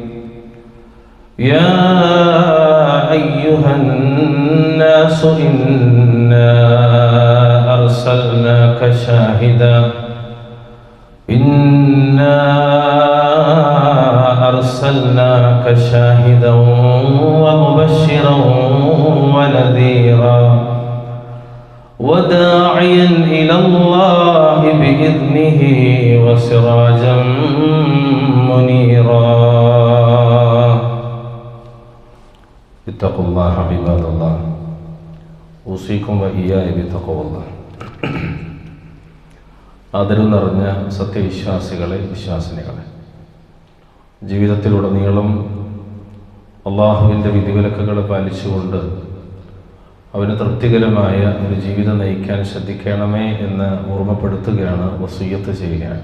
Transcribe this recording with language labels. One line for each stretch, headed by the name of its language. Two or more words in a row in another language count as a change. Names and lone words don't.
Arabic: يا أيها الناس إنا أرسلناك شاهدا ومبشرا ونذيرا وداعيا إلى الله بإذنه وسراجا منيرا. اتقوا الله عباد الله أوصيكم وإياي بتقوى الله.
Malayalam: ആദരവ് നിറഞ്ഞ സത്യവിശ്വാസികളെ, വിശ്വാസിനികളെ, ജീവിതത്തിലുടനീളം അള്ളാഹുവിൻ്റെ വിധിവിലക്കുകൾ പാലിച്ചുകൊണ്ട് അവന് തൃപ്തികരമായ ഒരു ജീവിതം നയിക്കാൻ ശ്രദ്ധിക്കണമേ എന്ന് ഓർമ്മപ്പെടുത്തുകയാണ്, വസിയ്യത്ത് ചെയ്യുകയാണ്.